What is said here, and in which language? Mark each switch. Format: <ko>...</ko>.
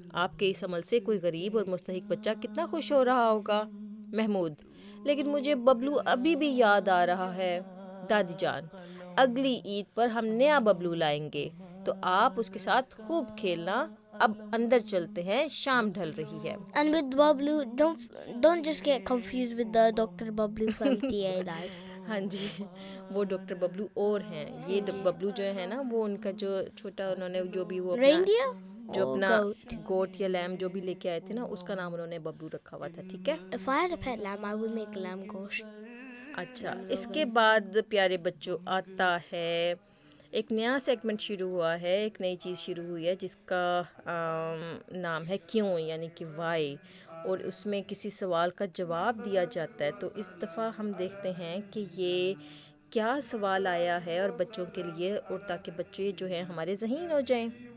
<ur>آپ کے اس عمل سے کوئی غریب اور مستحق بچہ کتنا خوش ہو رہا ہوگا. محمود، لیکن مجھے ببلو ابھی بھی یاد آ رہا ہے. دادی جان، اگلی عید پر ہم نیا ببلو لائیں گے تو آپ اس کے ساتھ خوب کھیلنا. اب اندر چلتے ہیں، شام ڈھل رہی ہے.</ur> <en>And with Bablu, don't just get confused with the Dr. Bablu from TA Life.</en> <ur>ہاں جی، وہ ڈاکٹر ببلو اور ہیں. یہ ببلو جو ہے نا، وہ ان کا جو چھوٹا انہوں نے جو بھی وہ</ur> <en>Reindeer?</en> <ur>جو</ur> <en>Or</en> <ur>اپنا</ur> <en>goat?</en> <ur>گوٹ یا لیم جو بھی لے کے آئے تھے نا، اس کا نام انہوں نے ببلو رکھا ہوا تھا. ٹھیک ہے.</ur> <en>If I had a pet lamb, I would make lamb gosh.</en> <ur>اچھا، اس کے بعد پیارے بچوں آتا ہے ایک نیا سیگمنٹ شروع ہوا ہے، ایک نئی چیز شروع ہوئی ہے جس کا نام ہے کیوں، یعنی کہ وائی، اور اس میں کسی سوال کا جواب دیا جاتا ہے. تو اس دفعہ ہم دیکھتے ہیں کہ یہ کیا سوال آیا ہے اور بچوں کے لیے، اور تاکہ بچے جو ہیں ہمارے ذہین ہو جائیں.</ur>